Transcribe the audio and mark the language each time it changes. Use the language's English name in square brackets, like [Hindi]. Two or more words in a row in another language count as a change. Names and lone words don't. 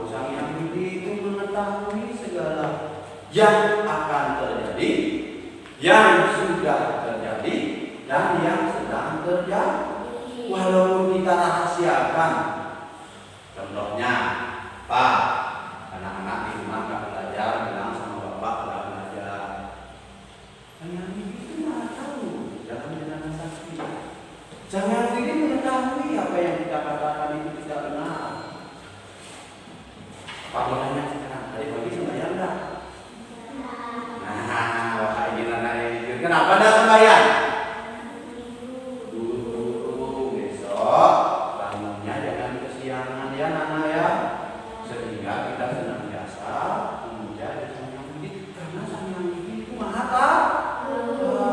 [Indonesian] Sang Hyang Widi itu mengetahui segala yang akan terjadi, yang sudah terjadi, dan yang sedang terjadi. Walaupun kita rahasiakan. Contohnya, Pak, anak-anak di rumah nggak belajar, bilang sama bapak nggak belajar. Sang Hyang Widi itu Maha Tahu. Dalam jenana sakti. Sang Hyang Widi mengetahui apa yang kita katakan itu tidak benar. Pak mau tanya sekarang, tadi pagi sembahyang enggak? Nah, wah ini anak yang kenapa enggak sembahyang? Dulu besok bangunnya jangan kesiangan ya Nana ya, sehingga kita senantiasa memuja Sang Hyang Widi karena Sang Hyang Widi itu Maha Tahu.